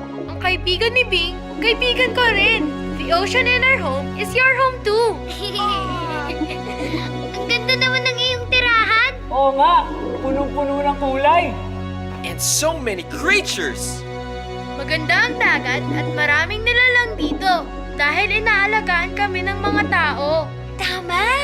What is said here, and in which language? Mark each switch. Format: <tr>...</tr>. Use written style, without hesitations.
<tl>Ang kaibigan ni Bing, kaibigan ko rin.</tl> <en>The ocean in our home is your home too.</en> <tl>Ang ganda naman ng iyong tirahan. Oo nga, punong-puno ng kulay.</tl> <en>And so many creatures.</en> <tl>Maganda ang dagat at maraming nilalang dito dahil inaalagaan kami ng mga tao. Tama!</tl>